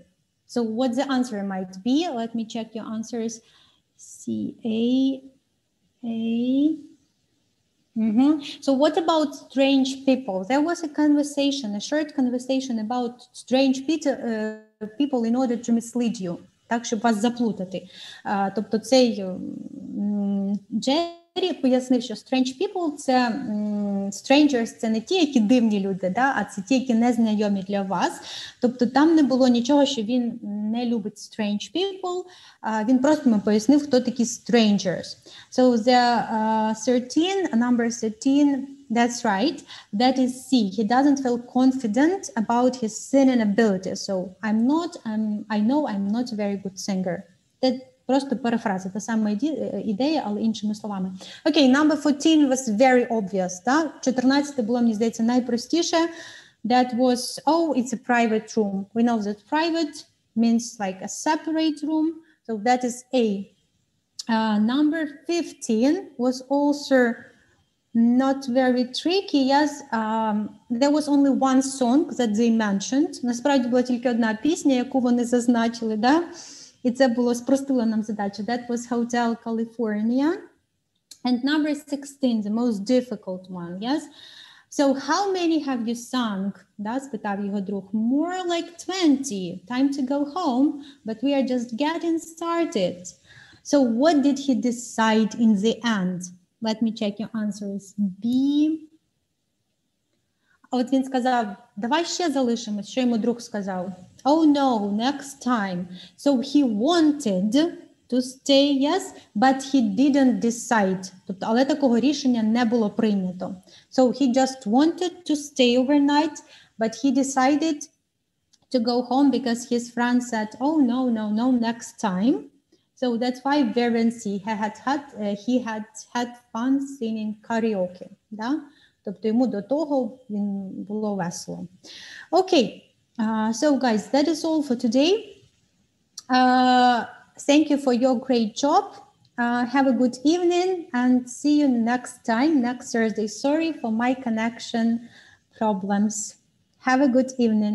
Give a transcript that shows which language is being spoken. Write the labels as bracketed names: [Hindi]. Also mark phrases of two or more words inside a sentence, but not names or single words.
[English] So what the answer might be? Let me check your answers. C, A. So what about strange people? There was a conversation, a short conversation about strange people in order to mislead you. [Ukrainian] Так, щоб вас заплутати. Тобто цей Джері пояснив, що [English] strange people – [Ukrainian] це strangers – це не ті, які дивні люди, да? А це ті, які не знайомі для вас. Тобто там не було нічого, що він не любить [English] strange people. [Ukrainian] Він просто ми пояснив, хто такі strangers. [English] So the 13, number 13, that's right. That is C. He doesn't feel confident about his singing ability. So I know I'm not a very good singer. [Ukrainian] Це просто перефраза, та сама ідея, але іншими словами. [English] Okay, number 14 was very obvious. [Ukrainian] Да? 14 було, мені здається, найпростіше. [English] That was, oh, it's a private room. We know that private means like a separate room. So that is A. Number 15 was also not very tricky. Yes, there was only one song that they mentioned. [Ukrainian] Насправді була тільки одна пісня, яку вони зазначили, да? І це було спростило нам задачу. [English] That was Hotel California. And number 16, the most difficult one, yes? So how many have you sung? [Ukrainian] Да, спитав його друг. [English] More like 20. Time to go home, but we are just getting started. So what did he decide in the end? Let me check your answers. B. [Ukrainian] От він сказав, давай ще залишимось. Що йому друг сказав? [English] Oh no, next time. So he wanted to stay, yes, but he didn't decide. [Ukrainian] Тобто, але такого рішення не було прийнято. [English] So he just wanted to stay overnight, but he decided to go home because his friend said, oh no, next time. So that's why variant C, he had had fun singing karaoke. [Ukrainian] Да? Тобто йому до того було весело. [English] Okay, so guys, that is all for today. Thank you for your great job. Have a good evening and see you next time, next Thursday. Sorry for my connection problems. Have a good evening.